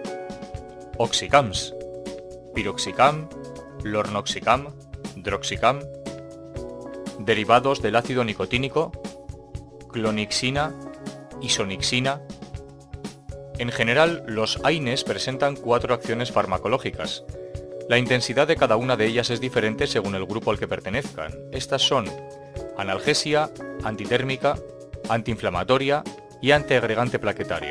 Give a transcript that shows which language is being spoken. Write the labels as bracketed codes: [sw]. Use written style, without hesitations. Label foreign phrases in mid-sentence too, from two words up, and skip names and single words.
[es] oxicams, piroxicam, lornoxicam, droxicam, derivados del ácido nicotínico, clonixina, isonixina. En general, los AINES presentan 4 acciones farmacológicas. La intensidad de cada una de ellas es diferente según el grupo al que pertenezcan. Estas son analgesia, antitérmica, antiinflamatoria y antiagregante plaquetaria.